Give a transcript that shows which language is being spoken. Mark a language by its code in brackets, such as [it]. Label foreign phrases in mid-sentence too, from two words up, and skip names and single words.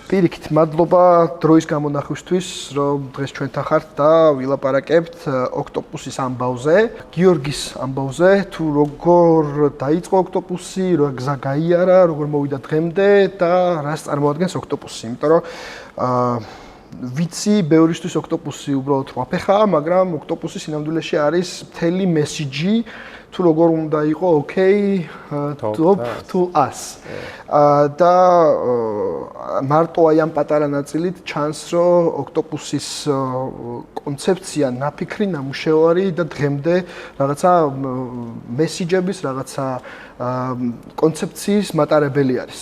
[ka] პირიქით, მადლობა დროის გამონახვისთვის, რომ დღეს ჩვენთან ხართ და ვილაპარაკებთ ოქტოპუსის ამბავზე, გიორგის ამბავზე, თუ როგორ დაიწყო ოქტოპუსი, რა გზა გაიარა, როგორ მოვიდა დღემდე და რას წარმოადგენს ოქტოპუსი. იმიტომ რომ ვიცი, ბევრისთვის ოქტოპუსი უბრალოდ რვაფეხაა, მაგრამ ოქტოპუსი სინამდვილეში არის მთელი მესიჯი, თუ როგორ უნდა იყო [en] top to us. [ka] და მარტო აი ამ პატარა ნაწილით ჩანს, რომ ოქტოპუსის კონცეფცია, ნაფიქრი, ნამუშევარი და დღემდე რაღაცა მესიჯების, რაღაცა კონცეფციის მატარებელი არის.